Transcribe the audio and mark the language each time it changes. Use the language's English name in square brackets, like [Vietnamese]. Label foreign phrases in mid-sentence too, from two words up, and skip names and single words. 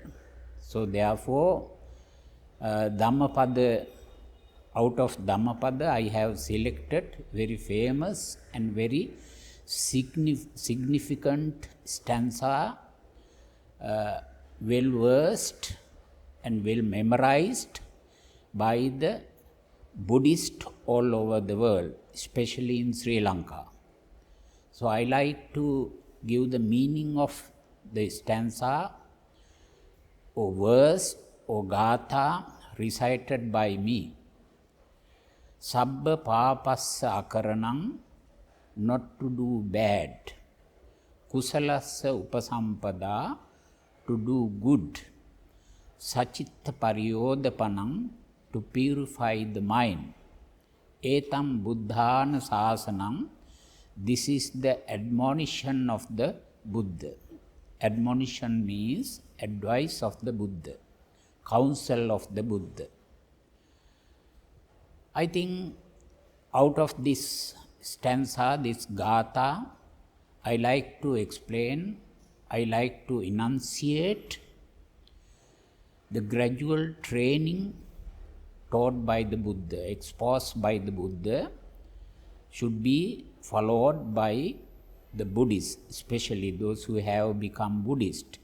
[English] So therefore, Dhammapada, out of Dhammapada I have selected very famous and very significant stanza, well versed and well memorized by the Buddhists all over the world, especially in Sri Lanka. So I like to give the meaning of the stanza or verse or gatha recited by me. [Pali] Sabba papassa akaranam, [English] not to do bad. [Pali] Kusalassa upasampada, [English] to do good. [Pali] Sacitta pariyodapanam, [English] to purify the mind. [Pali] Etam buddhana sasanam, [English] this is the admonition of the Buddha. Admonition means advice of the Buddha, counsel of the Buddha. I think out of this stanza, this gatha, I like to explain, I like to enunciate the gradual training taught by the Buddha, exposed by the Buddha, should be followed by the Buddhists, especially those who have become Buddhist.